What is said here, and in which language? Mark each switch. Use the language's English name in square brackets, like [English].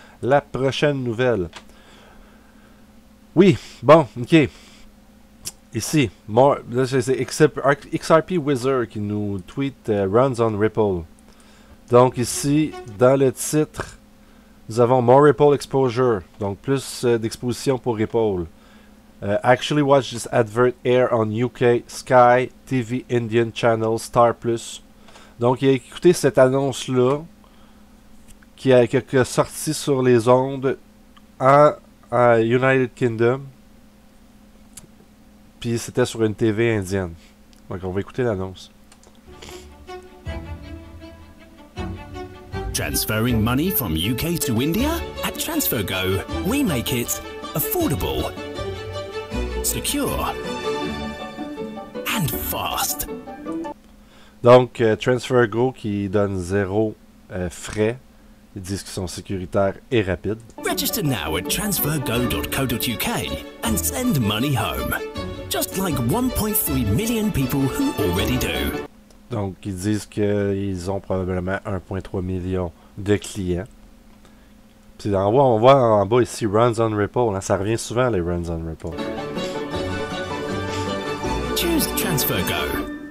[French] La prochaine nouvelle. Oui, bon, ok. Ici, là, c'est XRP Wizard qui nous tweet [English] Runs on Ripple. [French] Donc ici, dans le titre, nous avons [English] More Ripple Exposure. [French] Donc plus d'exposition pour Ripple. [English] Actually watch this advert air on UK, Sky, TV Indian Channel, Star Plus. [French] Donc il a écouté cette annonce-là qui a sorti sur les ondes en United Kingdom. Puis c'était sur une TV indienne. Donc on va écouter l'annonce. [English] Transferring money from UK to India? At TransferGo, we make it affordable, secure, and fast. [French] Donc, TransferGo qui donne 0 frais. Ils disent qu'ils sont sécuritaires et rapides. [English] Register now at transfergo.co.uk and send money home. Just like 1.3 million people who already do. [French] Donc, ils disent qu'ils ont probablement 1,3 million de clients. Puis on voit en bas ici [English] Runs on Ripple. [French] Hein, ça revient souvent les Runs on Ripple. [English] Choose TransferGo.